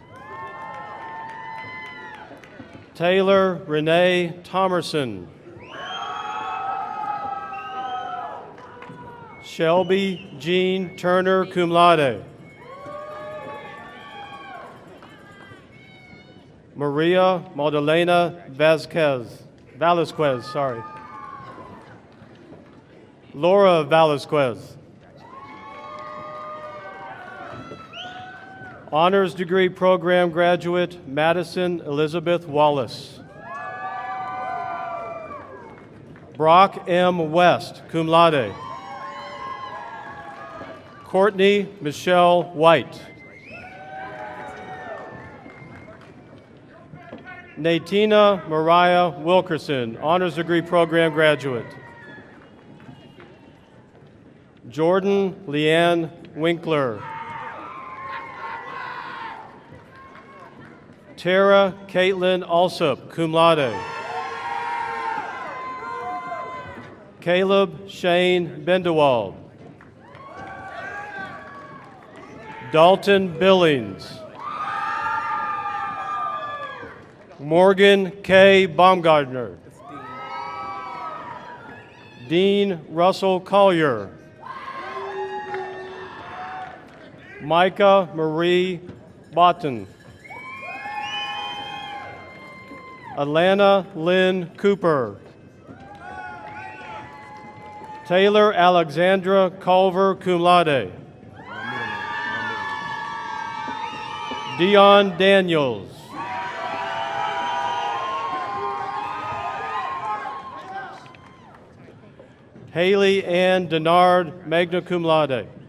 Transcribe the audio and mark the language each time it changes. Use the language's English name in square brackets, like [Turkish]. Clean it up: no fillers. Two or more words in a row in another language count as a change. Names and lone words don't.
[English] Taylor Renee Thomerson. Shelby Jean Turner, [Latin] cum laude. [English] Maria Magdalena Velasquez, sorry. Laura Velasquez. Honors degree program graduate Madison Elizabeth Wallace. Brock M. West, [Latin] cum laude. [English] Courtney Michelle White. Natina Mariah Wilkerson, honors degree program graduate. Jordan Leanne Winkler. Tara Caitlin Alsop, [Latin] cum laude. [English] Caleb Shane Bendewald. Dalton Billings. Morgan K. Baumgartner. Dean Russell Collier. Micah Marie Botten. Alana Lynn Cooper. Taylor Alexandra Culver, [Latin] cum laude. [English] Dion Daniels. Haley Ann Denard, [Latin] magna cum laude.